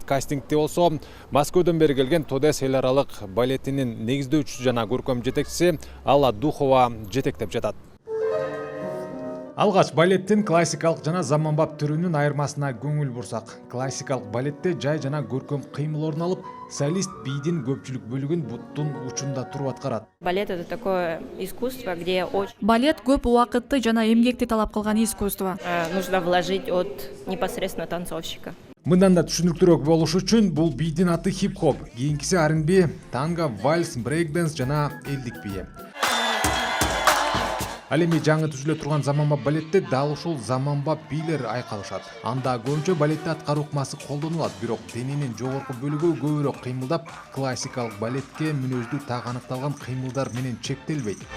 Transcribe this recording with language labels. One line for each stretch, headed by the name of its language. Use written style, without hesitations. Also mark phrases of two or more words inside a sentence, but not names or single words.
Kyrgyz: Кастингде болсо Москвадан бери келген Тудес эл аралык балетинин негиздөөчүсү жана көркөм жетекчиси Алла Духова жетектеп жатат. Алгач балеттин классикалык жана заманбап түрүнүн айырмасына көңүл бурсак, классикалык балетте жай жана көркөм кыймыл орун алып, солист бийдин көпчүлүк бөлүгүн буттун учунда туруп аткарат.
Russian: Балет — это такое искусство, где очень
Kyrgyz: Балет көп убакытты жана эмгекти талап кылган искусство.
Russian: нужно вложить от непосредственно танцовщика.
Kyrgyz: Мындан да түшүнүктүүрөөк болуш үчүн бул бийдин аты хип-хоп, кийинкиси R&B, танго, вальс, брейк-данс жана элдик бийи. Ал эми жаңы түзүлө турган заманбап балетте дал ушул заманбап бийлер айкалышат. Анда көбүнчө балетте аткаруу ыкмасы колдонулат, бирок дененин жогорку бөлүгү көбүрөөк кыймылдап, классикалык балетке мүнөздүү так аныкталган кыймылдар менен чектелбейт.